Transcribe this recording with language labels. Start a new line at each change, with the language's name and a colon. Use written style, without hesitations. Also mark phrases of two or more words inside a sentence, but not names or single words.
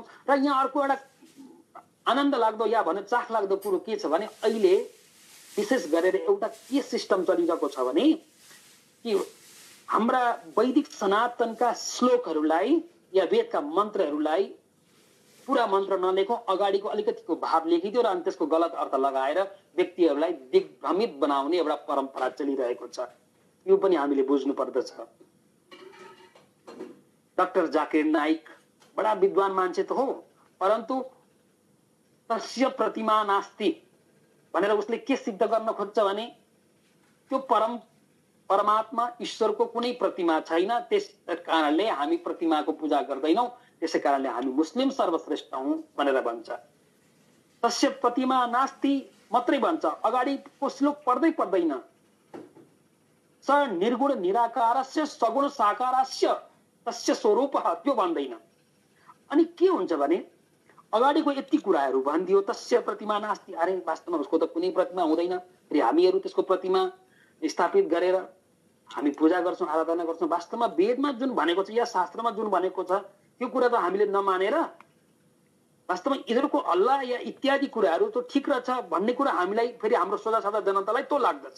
Nepali: र यहाँ अर्को एउटा आनन्द लाग्दो या भने चाख लाग्दो कुरो के छ भने अहिले विशेष गरेर एउटा के सिस्टम चलिरहेको छ भने कि हाम्रा वैदिक सनातनका श्लोकहरूलाई या वेदका मन्त्रहरूलाई पुरा मन्त्र नलेखौँ, अगाडिको अलिकतिको भाव लेखिदियो र अनि त्यसको गलत अर्थ लगाएर व्यक्तिहरूलाई दिग्भ्रमित बनाउने एउटा परम्परा चलिरहेको छ। यो पनि हामीले बुझ्नु पर्दछ। डाक्टर जाकिर नाइक बडा विद्वान मान्छे त हो,
Sanskrit: परन्तु तस्य प्रतिमा नास्ति
Nepali: भनेर उसले के सिद्ध गर्न खोज्छ भने त्यो परमात्मा ईश्वरको कुनै प्रतिमा छैन, त्यस कारणले हामी प्रतिमाको पूजा गर्दैनौँ, त्यसै कारणले हामी मुस्लिम सर्वश्रेष्ठ हौं भनेर भन्छ।
Sanskrit: तस्य प्रतिमा नास्ति
Nepali: मात्रै भन्छ, अगाडिको श्लोक पढ्दै पर्दैन।
Sanskrit: स निर्गुण निराकारस्य सगुण साकारस्य तस्य स्वरूपः,
Nepali: त्यो भन्दैन। अनि के हुन्छ भने अगाडिको यति कुराहरू भनिदियो,
Sanskrit: तस्य प्रतिमा नास्ति,
Nepali: अरे वास्तवमा उसको त कुनै प्रतिमा हुँदैन, फेरि हामीहरू त्यसको प्रतिमा स्थापित गरेर हामी पूजा गर्छौँ, आराधना गर्छौँ। वास्तवमा वेदमा जुन भनेको छ या शास्त्रमा जुन भनेको छ त्यो कुरा त हामीले नमानेर वास्तवमा यिनीहरूको अल्लाह या इत्यादि कुराहरू त ठिक रहेछ भन्ने कुरा हामीलाई फेरि हाम्रो सोझा साझा जनतालाई तो लाग्दछ।